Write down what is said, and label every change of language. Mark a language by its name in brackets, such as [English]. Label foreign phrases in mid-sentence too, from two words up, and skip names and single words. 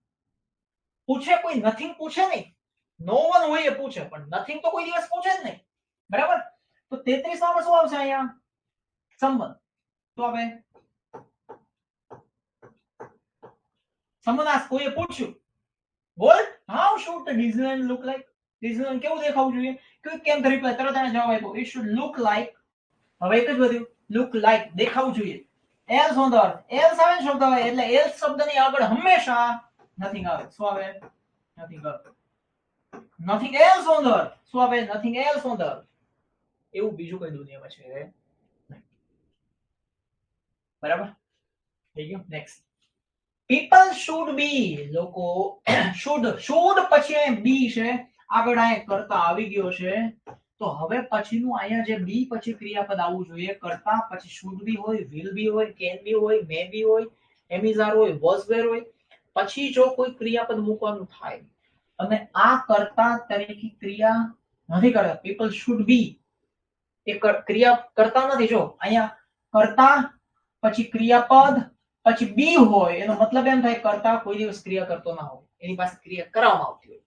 [Gujarati] પૂછે કોઈ નથિંગ પૂછે નહીં. [English] no one [Gujarati] હોય એ પૂછે, પણ નથિંગ તો કોઈ દિવસ પૂછે જ નહીં. બરાબર. તો 33 માં શું આવશે? અહીંયા સંબંધ. તો હવે સંબંધ આ કોઈએ પૂછ્યું, [English] what how should the Disneyland look like? [Gujarati] Disneyland કેવું દેખાવું જોઈએ? [English] quick came reply [Gujarati] તરત એને જવાબ આપ્યો, [English] it should look like. [Gujarati] હવે એક જ વધ્યું, [English] look like [Gujarati] દેખાવું જોઈએ. [English] else on the earth. [Gujarati] else આવે શબ્દ આવે એટલે else શબ્દની આગળ હંમેશા nothing આવે. શું આવે? [English] nothing earth. nothing else on the earth. [Gujarati] શું આવે? [English] nothing else on the earth. [Gujarati] એવું બીજું કઈ દુનિયામાં છે નહીં. બરાબર થઈ ગયું. નેક્સ્ટ [English] people should be. [Gujarati] લોકો should પછી બી છે, આગળ આ કરતા આવી ગયો છે. તો હવે પછીનું અહીંયા જે બી પછી ક્રિયાપદ આવવું જોઈએ, કરતા પછી [English] should be [Gujarati] હોય, [English] will be [Gujarati] હોય, [English] can be [Gujarati] હોય, [English] may be [Gujarati] હોય, [English] am is are [Gujarati] હોય, [English] was were [Gujarati] હોય, પછી જો કોઈ ક્રિયાપદ મૂકવાનું થાય અને આ કરતા તરીકે ક્રિયા નથી કરતા. [English] people should be [Gujarati] એ ક્રિયા કરતા નથી. જો અહીંયા કરતા પછી ક્રિયાપદ પછી બી હોય એનો મતલબ એમ થાય કરતા કોઈ દિવસ ક્રિયા કરતો ના હોય, એની પાસે ક્રિયા કરવામાં આવતી હોય.